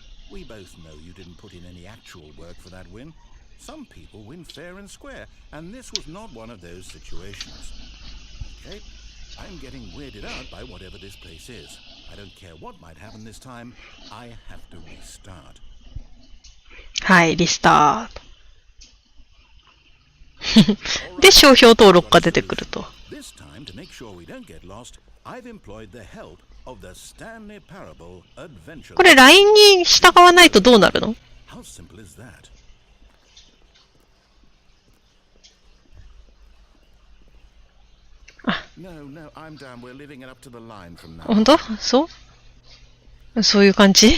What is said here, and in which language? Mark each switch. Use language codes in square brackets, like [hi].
[en] We both know you didn't put in any actual work for that win. Some people win fair and square, and this was not one of those situations. Okay, I'm getting weirded out by whatever this place is. I don't care what might happen this time. I have to restart. [ja] はい、リスタート。で、商標登録が出てくると。 [en] This time, to make sure we don't get lost, I've employed the help of the Stanley Parable adventure. [ja] これ LINE に従わないとどうなるの？ [en] How simple is that? [ja] 本当？そういう感じ？